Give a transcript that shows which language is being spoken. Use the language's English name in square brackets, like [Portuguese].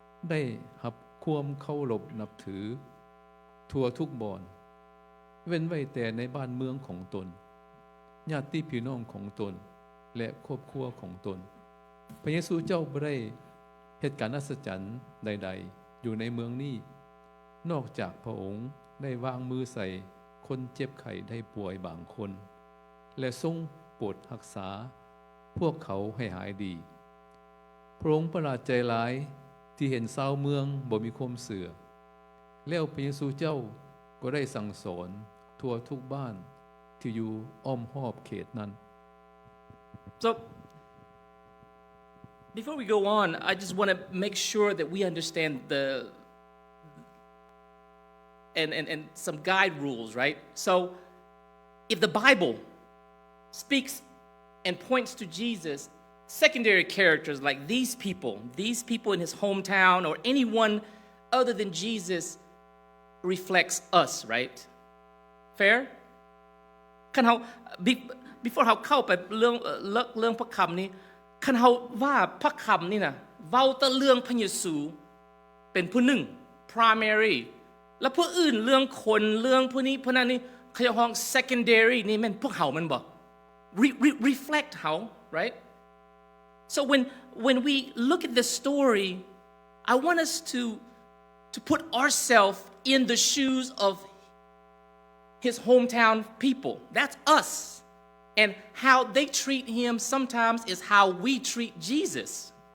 [Northeastern Thai] ได้รับความเคารพนับถือทั่วทุกบ่อนเว้นไว้แต่ในบ้านเมืองของตนญาติพี่น้องของตนและครอบครัวของตนพระเยซูเจ้าบ่ได้เหตุการณ์อัศจรรย์ใดๆอยู่ในเมืองนี้นอกจากพระองค์ได้วางมือใส่คนเจ็บไข้ได้ป่วยบางคนและทรงโปรดรักษาพวกเขาให้หายดี พระองค์ประหลาดใจหลายที่เห็นชาวเมืองบ่มีความเชื่อแล้วพระเยซูเจ้าก็ได้สั่งสอนทั่วทุกบ้านที่อยู่อ้อมรอบเขตนั้น [English] So before we go on, I just want to make sure that we understand and some guide rules, right? So if the Bible speaks and points to Jesus, secondary characters like these people in his hometown or anyone other than Jesus reflects us, right? Fair? [Northeastern Thai] คันเฮา before เฮาเข้าไปเรื่องพระคำนี้คันเฮาว่าพระคำนี่น่ะเว้าแต่เรื่องพระเยซูเป็นผู้หนึ่ง primary แล้วผู้อื่นเรื่องคนเรื่องผู้นี้ผู้นั้นนี่เขาจะฮ้อง secondary นี่แม่นพวกเฮามันบ่ reflect เฮา right? [English] So when we look at the story, I want us to put ourselves in the shoes of his hometown people. That's us. And how they treat him sometimes is how we treat Jesus.